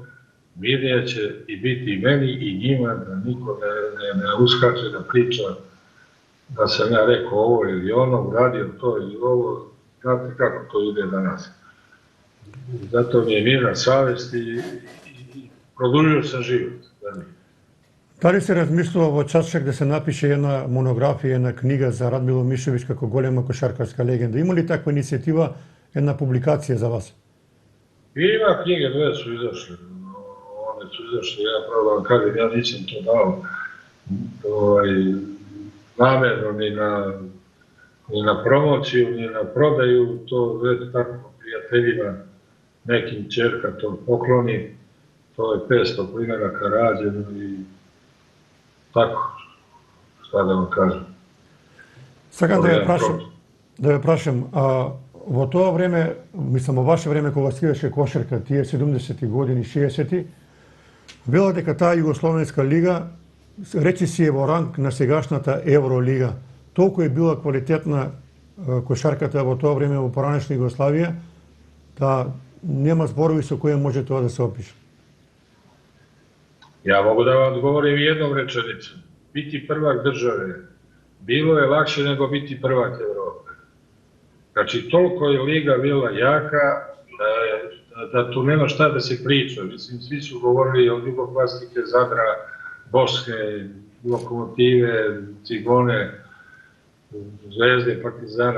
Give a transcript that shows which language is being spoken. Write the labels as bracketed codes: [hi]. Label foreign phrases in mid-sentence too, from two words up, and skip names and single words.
[sr] Mirnije će i biti i meni i njima, da niko ne uskače da priča da sam ja rekao ovo ili ono, uradio to ili ovo, znate kako to ide danas. Zato mi je mirna savest i produžio sam život. [mk] Дали се размислува во Чачак да се напише една монографија, една книга за Радмило Мишевиć како голема кошаркарска легенда? Има ли таква иницијатива [sr] jedna publikacija za vas. Ima knjige, dve su izašle. One su izašle, ja pravo da vam kažem, ja nisam to dao namerno ni na promociju, ni na prodaju, to već tako prijateljima nekim ćerka to pokloni, to je 500 primjeraka rađeno i tako, šta da vam kažem. [mk] Сакам да ве прашам, во тоа време, мислам во ваше време кога се играше кошарка, тие 70-ти години, 60-ти, вела дека таа Југословенска лига речи си е во ранг на сегашната Евролига. Толку е била квалитетна кошарката во тоа време во поранешна Југославија, да нема зборови со кои може тоа да се опише. [sr] Ja mogu da vam odgovorim jednom rečenicom. Biti prvak države bilo je lakše nego biti prvak Evrope. Znači, toliko je liga bila jaka da tu nema šta da se priča. Mislim, svi su govorili od Jugoplastike, Zadra, Bosne, Lokomotive, Cigone, Zvezde, Partizana.